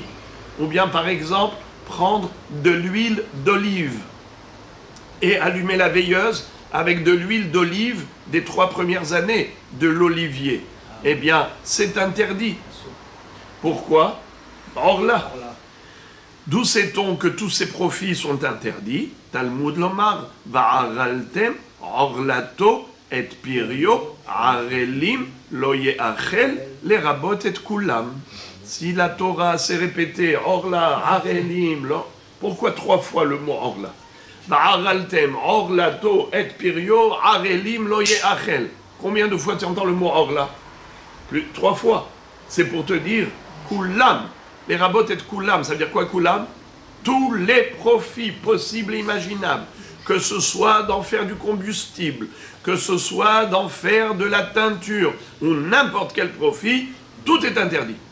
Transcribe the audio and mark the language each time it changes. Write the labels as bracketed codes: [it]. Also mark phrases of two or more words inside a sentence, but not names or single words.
[fr] Ou bien par exemple, prendre de l'huile d'olive et allumer la veilleuse avec de l'huile d'olive des 3 premières années de l'olivier. Eh bien, c'est interdit. Pourquoi? Orla. D'où sait-on que tous ces profits sont interdits? [he] תלמוד לומר, וערלתם ערלתו את פריו ערלים לא יאכל, les ריבה את כולם. [fr] Si la Torah s'est répétée, [he] ערלה ערלים, [fr] pourquoi 3 fois le mot orla? [he] וערלתם ערלתו את פריו ערלים לא יאכל. [fr] Combien de fois tu entends le mot orla? 3 fois. C'est pour te dire, kulam. Les [he] ריבה את כולם, [fr] ça veut dire quoi kulam? Tous les profits possibles et imaginables, que ce soit d'en faire du combustible, que ce soit d'en faire de la teinture, ou n'importe quel profit, tout est interdit.